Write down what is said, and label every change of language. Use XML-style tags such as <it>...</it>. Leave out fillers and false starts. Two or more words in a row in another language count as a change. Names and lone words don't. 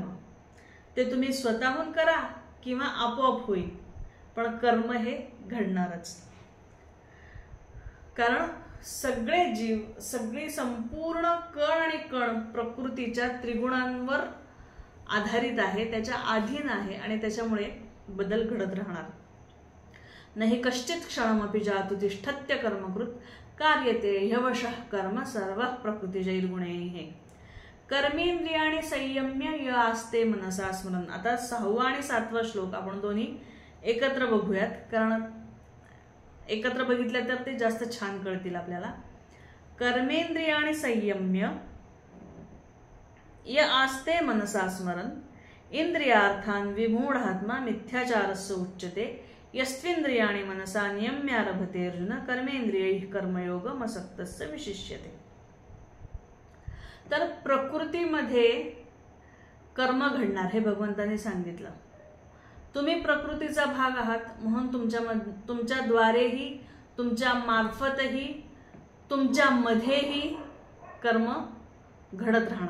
<mr>ते तुम्ही स्वतःहून करा किंवा आपोआप होईल, पण कर्म हे घडणारच. कारण सगळे जीव, सगळी संपूर्ण कण आणि कण प्रकृतीच्या त्रिगुणांवर आधारित आहे, त्याच्या अधीन आहे आणि त्याच्यामुळे बदल घडत राहणार.</mr> <sa>नाही कश्चित क्षणमपि जातु तिष्ठत्य कर्मकृत कार्यते ह्यवशः कर्म सर्व प्रकृतिजैर्गुणैः. कर्मेंद्रियाणि संयम्य य आस्ते मनसा स्मरन्.</sa> <mr>आता 6वा आणि 7वा श्लोक आपण दोन्ही एकत्र बघूयात, कारण एकत्र बघितल्या तर ते जास्त छान कळतील आपल्याला.</mr> <sa>कर्मेंद्रियाणि संयम्य य आस्ते मनसा स्मरन् इंद्रियार्थान् विमूढात्मा मिथ्याचारस्य उच्यते यस्त्विंद्रियाणि मनसा नियम्यारभते अर्जुन कर्मेंद्रियैः कर्मयोगमसक्तस्य विशिष्यते.</sa> <mr>तर प्रकृतीमध्ये कर्म घडणार हे भगवंतांनी सांगितलं. तुम्ही प्रकृतीचा भाग आहात म्हणून तुमच्याद्वारेही, तुमच्या मार्फतही, तुमच्यामध्येही कर्म घडत राहणार.</mr>